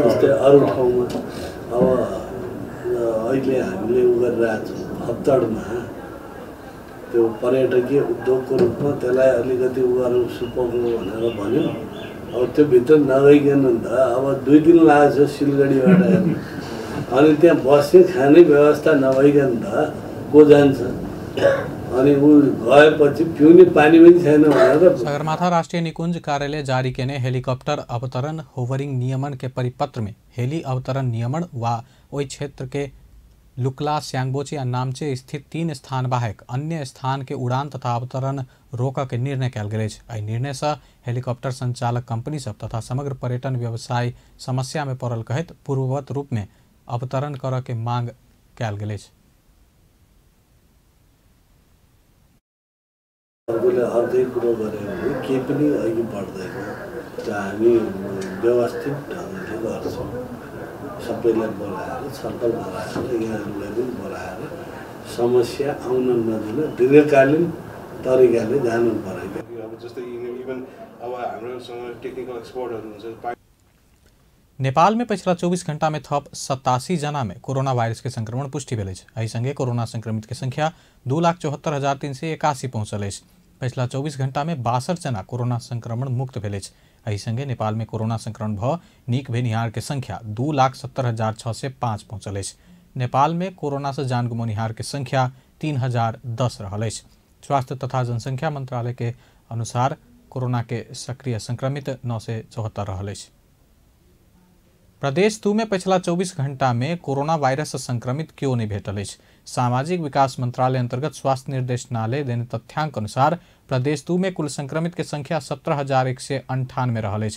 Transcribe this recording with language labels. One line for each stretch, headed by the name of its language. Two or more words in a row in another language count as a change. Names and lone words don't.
Nepali: जस्तै अरू ठाउँमा अब अहिले हामीले उ गरिरहेछौँ हप्तडमा त्यो पर्यटकीय उद्योगको रूपमा त्यसलाई अलिकति उ गरौँ सुपौलो भनेर भन्यो। अब त्यो भित्र नगइकन त अब 2 दिन लाग्छ सिलगढीबाट अनि त्यहाँ बस्ने खाने व्यवस्था नभइकन त को जान्छ अनि उ गएपछि पिउने पानी पनि छैन भनेर।
Maithili: सगरमाथा राष्ट्रीय निकुंज कार्यालय जारी केने हेलीकॉप्टर अवतरण होवरिंग नियमन के परिपत्र में हेली अवतरण नियमन वा ओई क्षेत्र के लुकला, स्यांगबोची और नामचे स्थित 3 स्थान बाहेक अन्य स्थान के उड़ान तथा अवतरण रोक के निर्णय कल गेल। एहि निर्णय से हेलीकॉप्टर संचालक कंपनी सब तथा समग्र पर्यटन व्यवसाय समस्या में पड़ल कहत पूर्ववत रूप में अवतरण कर के मांग कल गेल।
Nepali: अर्धै कुरो गऱ्यो भने केही पनि अघि बढ्दैन। हामी व्यवस्थित ढङ्गले गर्छौँ, सबैलाई बोलाएर छलफल गराएर यहाँहरूलाई पनि बोलाएर समस्या आउन नदिन दीर्घकालीन तरिकाले जानु पर्यो। अब जस्तै इभन अब हाम्रोसँग
English: technical experts
Nepali: हुन्छ।
Maithili: नेपाल में पिछला 24 घंटा में थप 87 जना में कोरोना वायरस के संक्रमण पुष्टि भेल। एहि संगे कोरोना संक्रमित के संख्या 2,74,381 पहुंचल। पिछला 24 घंटा में 62 जना कोरोना संक्रमण मुक्त भेल। एहि संगे नेपाल में कोरोना संक्रमण भ नीक भेनिहार के संख्या 2,70,605 पहुंचल। नेपाल में कोरोना से जान गुमनिहार के संख्या 3,010 रहल। स्वास्थ्य तथा जनसंख्या मंत्रालय के अनुसार कोरोना के सक्रिय संक्रमित 974 रहल अछि। प्रदेश 2 में पिछला 24 घंटा में कोरोना वायरस से संक्रमित क्यों नहीं भेटल अछि। सामाजिक विकास मंत्रालय अंतर्गत स्वास्थ्य निर्देशनालय देने तथ्यांक अनुसार प्रदेश 2 में कुल संक्रमित के संख्या 17,198 रहल अछि।